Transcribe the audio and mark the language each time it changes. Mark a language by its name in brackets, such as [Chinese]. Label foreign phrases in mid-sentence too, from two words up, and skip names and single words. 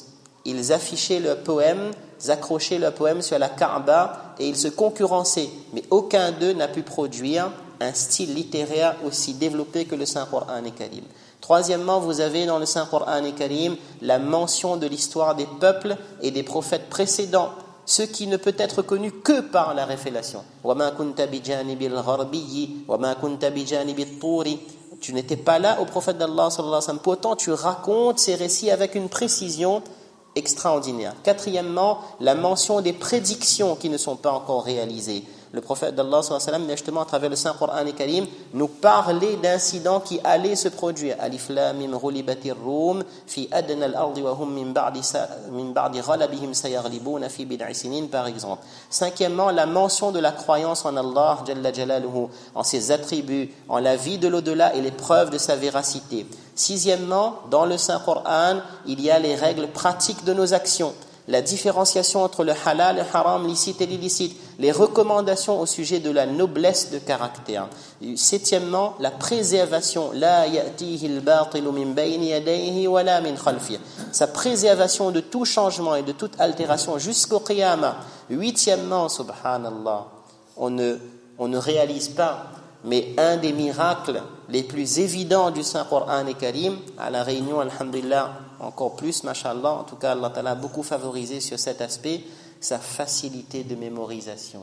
[French] Ils affichaient leurs poèmes, ils accrochaient leurs poèmes sur la Kaaba et ils se concurrençaient, mais aucun d'eux n'a pu produire un style littéraire aussi développé que le Saint-Coran Karim. Troisièmement, vous avez dans le Saint-Coran Karim la mention de l'histoire des peuples et des prophètes précédents, ce qui ne peut être connu que par la révélation. [Arabic] وَمَا كُنْتَ بِجَانِبِ الْغَرْبِيِّ وَمَا كُنْتَ بِجَانِبِ الطُّورِ. [French] Tu n'étais pas là au prophète d'Allah [Arabic] صلى الله عليه وسلم. [French] Pourtant, tu racontes ces récits avec une précision extraordinaire. Quatrièmement, la mention des prédictions qui ne sont pas encore réalisées. Le prophète d'Allah [Arabic] صلى الله عليه وسلم, [French] justement à travers le Saint-Coran Karim, nous parlait d'incidents qui allaient se produire. [Arabic] الم غلبت الروم في أدنى الأرض وهم من بعد غلبهم سيغلبون في بضع سنين, [French] par exemple. Cinquièmement, la mention de la croyance en Allah [Arabic] جل جلاله, [French] en ses attributs, en la vie de l'au-delà et les preuves de sa véracité. Sixièmement, dans le Saint-Coran, il y a les règles pratiques de nos actions, la différenciation entre le halal, le haram, licite et l'illicite, les recommandations au sujet de la noblesse de caractère. Septièmement, la préservation, [Arabic] لا يأتيه الباطل من بين يديه ولا من خلفه, [French] sa préservation de tout changement et de toute altération jusqu'au qiyamah. Huitièmement, subhanallah, on ne réalise pas, mais un des miracles les plus évidents du Saint-Coran Karim, à la Réunion, alhamdulillah, encore plus, mashallah, en tout cas, [Arabic] الله تعالى [French] a beaucoup favorisé sur cet aspect, sa facilité de mémorisation.